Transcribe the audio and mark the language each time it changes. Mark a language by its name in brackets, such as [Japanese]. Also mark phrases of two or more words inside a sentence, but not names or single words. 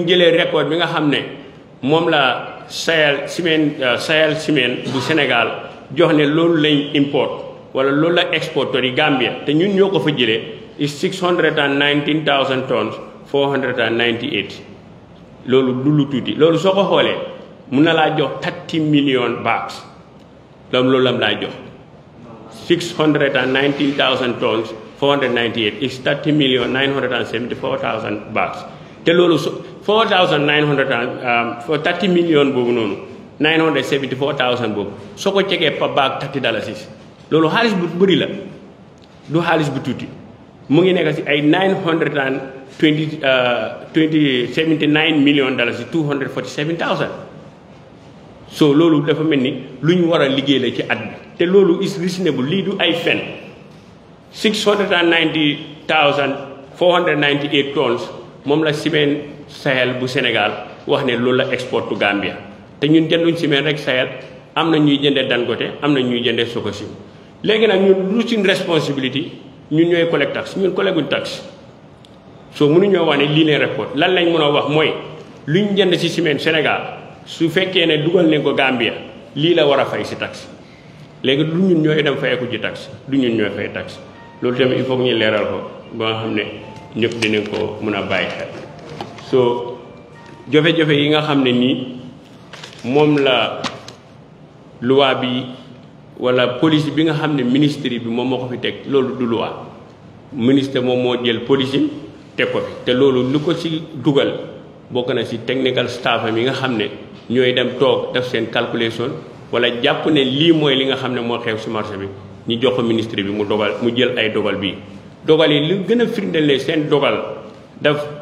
[Wolof] jëlee record bi nga xam ne moom la Sahel Cement bu Sénégal jox ne loolu lañ import wala loolu la exporteur yi Gambia te ñun ñoo ko fa jëlee [English] is 619,000 tons 498 [Wolof] loolu du lu tuuti loolu soo ko xoolee mun na laa jox [English] 30 million bags [Wolof] loolu lam laa jox [English] 619,000 tons 498 is 30,974,000 bags [Wolof] te loolu [English] 4,900 for 30 million [Wolof] boobu noonu 974,000 boobu soo ko cegee pa bag $30 loolu xaalis bu bëri la du xaalis bu tuuti mu ngi nekk si ay $79 million $247,000 so loolu dafa mel ni lu ñu war a liggéey la ci at bi te loolu [English] is reasonable [Wolof] lii du ay fen 690,498 tons moom la Cement Sahel bu Sénégal wax ne loolu la [English] export to Gambia [Wolof] te ñun jënduñ ciment rek Sahel am na ñuy jëndee Dangote am na ñuy jëndee Sococim léegi nag ñun lu suñ responsibility ñun ñooy [French] collecte taxe [Wolof] ñun [French] collecte taxe [Wolof] soo mënuñoo wax ne lii leen report lan lañ mën a wax mooy lu ñu jënd ci ciment Sénégal su fekkee ne dugal nañ ko Gambia lii la war a fay si taxe léegi du ñun ñooy dem fayeku ci taxe du ñun ñooy fay taxe loolu tamit [French] il faut que [Wolof] ñu leeral ko ba nga xam ne ñëpp dinañ ko mën a bàyyi xel soo jafe-jafe yi nga xam ne nii moom la loi bi wala police bi nga xam ne ministre bi moom moo ko fi teg loolu du loi ministre moom moo jël police teg ko fi te loolu lu ko ci dugal bokk na ci [English] technical staff [Wolof] yi nga xam ne ñooy dem toog def seen calculation wala jàpp ne lii mooy li nga xam ne moo xew ci marché bi ñu jox ko ministre bi mu dogal mu jël ay dogal bii dogal yi lu gën a firndeel ne seen dogal daf